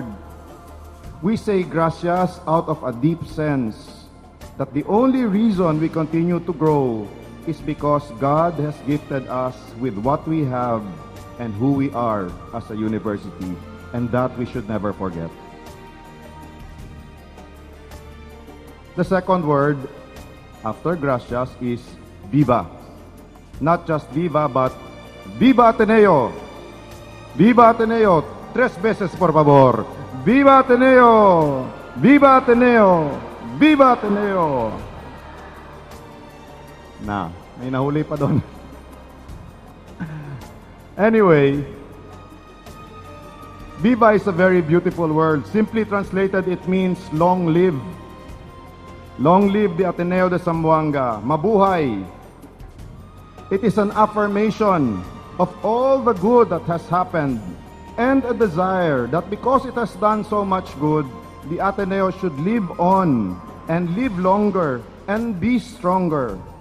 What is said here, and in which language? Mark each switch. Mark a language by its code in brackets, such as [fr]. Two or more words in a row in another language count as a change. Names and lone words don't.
[en] We say gracias out of a deep sense that the only reason we continue to grow is because God has gifted us with what we have and who we are as a university, and that we should never forget. The second word after gracias is Viva. Not just Viva, but Viva Ateneo! [es] Viva Ateneo! 3 veces, por favor. Viva Ateneo! Viva Ateneo! Viva Ateneo! Na, [tl] may nahuli pa doon. [en] Anyway, Viva is a very beautiful word. Simply translated, it means long live. Long live the Ateneo de Zamboanga. Mabuhay. It is an affirmation of all the good that has happened and a desire that because it has done so much good, the Ateneo should live on and live longer and be stronger.